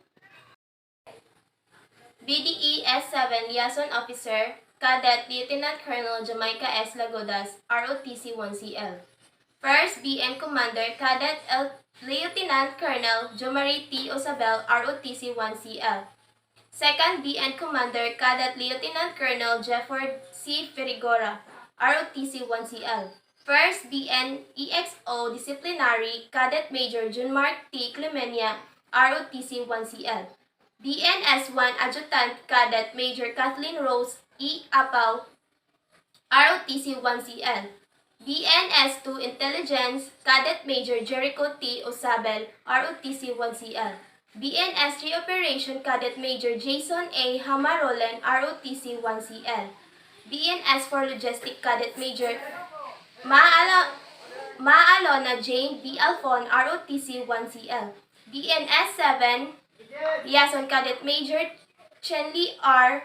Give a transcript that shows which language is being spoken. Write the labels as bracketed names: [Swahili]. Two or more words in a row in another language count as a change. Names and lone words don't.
[English] BDE S7 Liaison Officer Cadet Lieutenant Colonel Jamaica S. Lagodas, ROTC 1CL. First BN Commander Cadet Lieutenant Colonel Jomari T. Osabel, ROTC 1CL. Second BN Commander Cadet Lieutenant Colonel Jefford C. Ferigora, ROTC 1CL. 1st BNEXO Disciplinary Cadet Major Junmark T. Clemenia, ROTC 1CL. BNS1 Adjutant Cadet Major Kathleen Rose E. Apaw, ROTC 1CL. BNS2 Intelligence Cadet Major Jericho T. Osabel, ROTC 1CL. BNS3 Operation Cadet Major Jason A. Hamarolen, ROTC 1CL. BNS4 Logistic Cadet Major Maalona Jane B. Alfon, ROTC 1CL. BNS7 Liaison Cadet Major Chenli R.